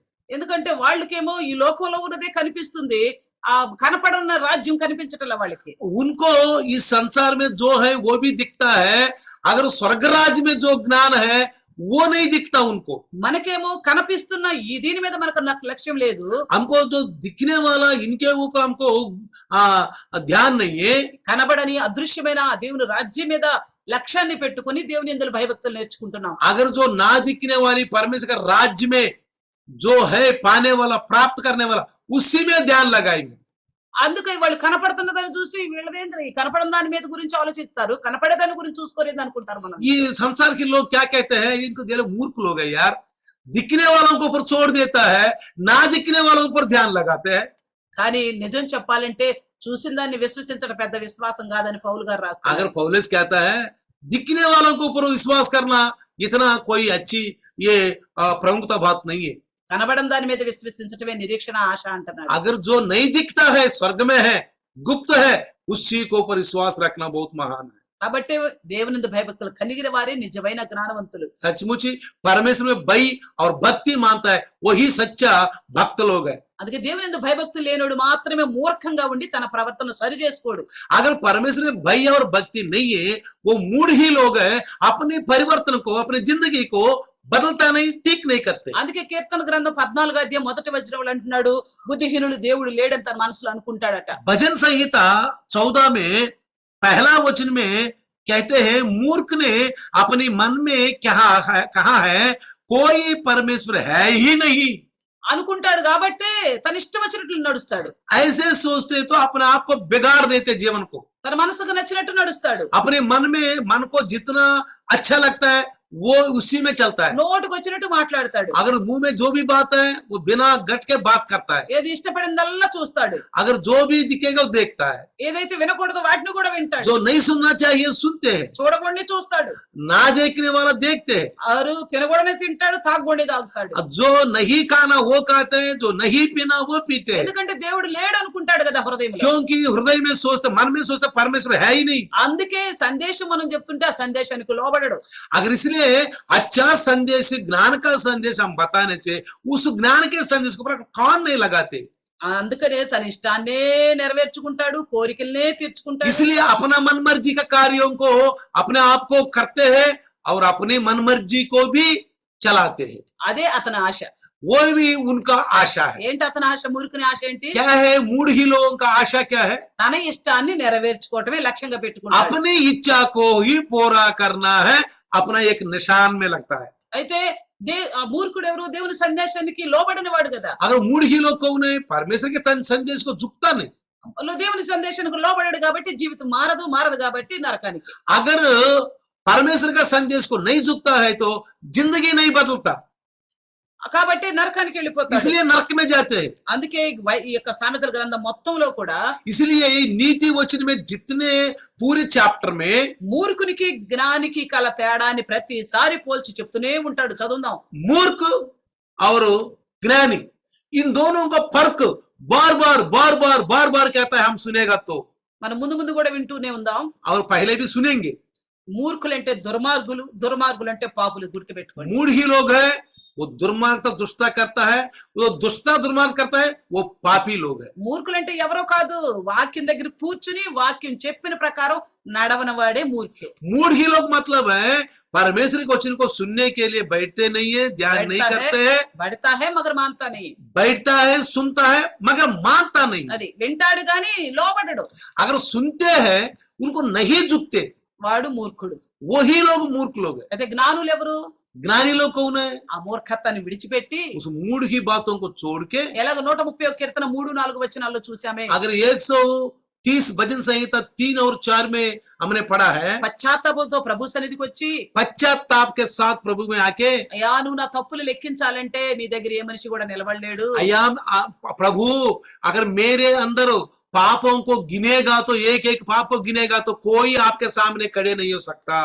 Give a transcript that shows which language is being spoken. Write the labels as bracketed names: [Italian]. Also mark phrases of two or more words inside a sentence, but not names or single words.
[Telugu] ఎందుకంటే వాళ్ళకేమో ఈ లోకంలో ఉన్నదే కనిపిస్తుంది, ఆ కనపడన్న రాజ్యం కనిపించటల వాళ్ళకి. [Hindi] उनको इस संसार में जो है वो भी दिखता है, अगर स्वर्ग राज्य में जो ज्ञान है वो नहीं दिखता उनको। [Telugu] మనకేమో కనిపిస్తున్న ఈ దీని మీద మనకు లక్ష్యం లేదు. [Hindi] हमको जो दिखने वाला इनके ऊपर हमको ध्यान नहीं है। [Telugu] కనబడని అదృశ్యమైన ఆ దేవుని రాజ్యం మీద లక్ష్యాన్ని పెట్టుకొని దేవుని యందు భయభక్తులు నేర్చుకుంటున్నాం. [Hindi] अगर जो ना दिखने वाली परमेश्वर का राज्य में जो है पाने वाला, प्राप्त करने वाला, उसी में ध्यान लगाएंगे। [Telugu] అందుకే వాళ్ళు కనపడుతున్న దాన్ని చూసి వీళ్ళదేంద్ర ఈ కనపడని దాని మీద గురించి ఆలోచిస్తారు, కనపడే దాని గురించి చూసుకోలేదు అనుకుంటారు. మనం [Hindi] ये संसार के लोग क्या कहते हैं, इनको दिल मूर्ख लोग है यार, दिखने वालों को ऊपर छोड़ देता है, ना दिखने वालों पर ध्यान लगाते हैं। [Telugu] కానీ నిజం చెప్పాలంటే చూసిన దాన్ని విశ్వసించడం పెద్ద విశ్వాసం కాదని పౌలు గారు రాస్తారు. [Hindi] अगर पौलुस कहता है दिखने वालों को ऊपर विश्वास करना इतना कोई अच्छी ये प्रमुखता बात नहीं है। [Telugu] కనబడని దాని మీద విశ్వసించటమే నిరీక్షణ ఆశ అంటున్నాడు. [Hindi] अगर जो नहीं दिखता है, स्वर्ग में है, गुप्त है, उसी को ऊपर विश्वास रखना बहुत महान है। [Telugu] కాబట్టి దేవుని భయభక్తులు కలిగిన వారే నిజమైన జ్ఞానవంతులు. [Hindi] सचमुच ही परमेश्वर में भय और भक्ति मानता है, वही सच्चा भक्त लोग है। [Telugu] అందుకే దేవుని భయభక్తులు లేనోడు మాత్రమే మూర్ఖంగా ఉండి తన ప్రవర్తన సరి చేసుకోడు. [Hindi] अगर परमेश्वर में भय और भक्ति नहीं है, वो मूढ़ ही लोग है, अपने परिवर्तन को, अपनी जिंदगी को बदलता नहीं, ठीक नहीं करते। [Telugu] అందుకే కీర్తన గ్రంథం 14 అధ్యాయం మొదటి వచనంలో అంటున్నాడు, బుద్ధిహీనులు దేవుడు లేడని తన మనసులో అనుకుంటాడట. [Hindi] भजन संहिता 14 में पहला वचन में कहते हैं, मूर्ख ने अपने मन में कहा है कोई परमेश्वर है ही नहीं। [Telugu] అనుకుంటాడు కాబట్టి తన ఇష్టం వచ్చినట్లు నడుస్తాడు. [Hindi] ऐसे सोचते तो अपने आप को बिगाड़ देते, जीवन को [Telugu] తన మనసుకు నచ్చినట్టు నడుస్తాడు. [Hindi] अपने मन को जितना अच्छा लगता है वो उसी में चलता है। [Telugu] నోటికి వచ్చినట్టు మాట్లాడతాడు. [Hindi] अगर मुंह में जो भी बात है वो बिना गट के बात करता है। [Telugu] ఏది ఇష్టపడిందల్లా చూస్తాడు. [Hindi] अगर जो भी दिखेगा वो देखता है, [Telugu] ఏదైతే వినకూడదో వాటిని కూడా వింటాడు. [Hindi] जो नहीं सुनना चाहिए सुनते हैं, [Telugu] చూడబోండి చూస్తాడు. [Hindi] ना देखने वाला देखते हैं, [Telugu] ఆరు తినగూడనే తింటాడు, తాగబోండి తాగుతాడు. [Hindi] जो नहीं खाना वो खाते हैं, जो नहीं पीना वो पीते हैं। [Telugu] ఎందుకంటే దేవుడు లేడు అనుకుంటాడు కదా హృదయంలో. [Hindi] क्योंकि हृदय में सोचते, मन में सोचते परमेश्वर है ही नहीं। [Telugu] అందుకే సందేశం మనం చెప్తుంటే ఆ సందేశానికి లోబడడు. [Hindi] अगर इसलिए अच्छा संदेश, ज्ञान का संदेश हम बताने से उस ज्ञान के संदेश को कान नहीं लगाते। [Telugu] అందుకనే తన ఇష్టాన్నే నెరవేర్చుకుంటాడు, కోరికలనే తీర్చుకుంటాడు. [Hindi] इसलिए अपना मन मर्जी का कार्यों को अपने आप को करते हैं और अपनी मन मर्जी को भी चलाते हैं। [Telugu] అదే అతని ఆశ. [Hindi] वो भी उनका आशा है। [Telugu] ఏంటి అతని ఆశ? మూర్ఖుని ఆశ ఏంటి? [Hindi] क्या है? मूढ़ ही लोगों का आशा क्या है? [Telugu] తన ఇష్టాన్ని నెరవేర్చుకోవటమే లక్ష్యంగా పెట్టుకుంటాడు. [Hindi] अपनी इच्छा को ही पूरा करना है, अपना एक निशान में लगता है। [Telugu] అయితే ఆ మూర్ఖుడు ఎవరు? దేవుని సందేశానికి లోబడని వాడు కదా. [Hindi] अगर मूढ़ ही लोग कौन है? परमेश्वर के संदेश को झुकता नहीं। [Telugu] దేవుని సందేశానికి లోబడాడు కాబట్టి జీవితం మారదు కాబట్టి నరకానికి. [Hindi] अगर परमेश्वर का संदेश को नहीं झुकता है तो जिंदगी नहीं बदलता, [Telugu] కాబట్టి నరకానికి వెళ్ళిపోతాడు. [Hindi] इसलिए नरक में जाते हैं। [Telugu] అందుకే ఈ యొక్క సామెతల గ్రంథం మొత్తంలో కూడా [Hindi] इसलिए नीति वचन में जितने पूरे चैप्टर में [Telugu] మూర్ఖునికి జ్ఞానికి కల తేడాన్ని ప్రతిసారి పోల్చి చెప్తూనే ఉంటాడు. చదువుదాం. [Hindi] मूर्ख और ज्ञानी, इन दोनों का फर्क बार बार कहता है। हम सुनेगा तो [Telugu] మనం ముందు కూడా వింటూనే ఉందాం. [Hindi] और पहले भी सुनेंगे। [Telugu] మూర్ఖులంటే దుర్మార్గులు అంటే పాపులు. గుర్తుపెట్టుకోండి. [Hindi] मूढ़ ही लोग है, वो दुर्मार्गता दुष्टता करता है, वो दुष्टता दुर्मार्ग करता है, वो पापी लोग है। [Telugu] మూర్ఖులంటే ఎవరో కాదు, వాక్యం దగ్గర కూర్చుని వాక్యం చెప్పిన ప్రకారం నడవన వాడే మూర్ఖుడు. [Hindi] मूढ़ ही लोग मतलब है परमेश्वर के वचन को सुनने के लिए बैठते नहीं है, ध्यान नहीं करते हैं। बैठता है मगर मानता नहीं. बैठता है, सुनता है, मगर मानता नहीं। [Telugu] అది వింటాడు గాని లోబడడు. [Hindi] अगर सुनते हैं उनको नहीं झुकते, [Telugu] వాడు మూర్ఖుడు. [Hindi] वही लोग मूर्ख लोग हैं। [Telugu] అయితే జ్ఞానులు ఎవరు? [Hindi] ज्ञानी लोग कौन है? [Telugu] ఆ మూర్ఖత్వాన్ని విడిచిపెట్టి [Hindi] उस मूड की बातों को छोड़ के [Telugu] ఎలాగ 131 కీర్తన 3-4 వచనాల్లో చూసామే, [Hindi] अगर 130 भजन संहिता 3 और 4 में हमने पढ़ा है, [Telugu] పశ్చాత్తాపంతో ప్రభు సన్నిధికి వచ్చి [Hindi] पश्चाताप के साथ प्रभु में आके [Telugu] అయ్యా నువ్వు నా తప్పులు లెక్కించాలంటే నీ దగ్గర ఏ మనిషి కూడా నిలబడలేడు. [Hindi] अया प्रभु अगर मेरे अंदर पापों को गिनेगा तो एक एक पाप को गिनेगा तो कोई आपके सामने खड़े नहीं हो सकता।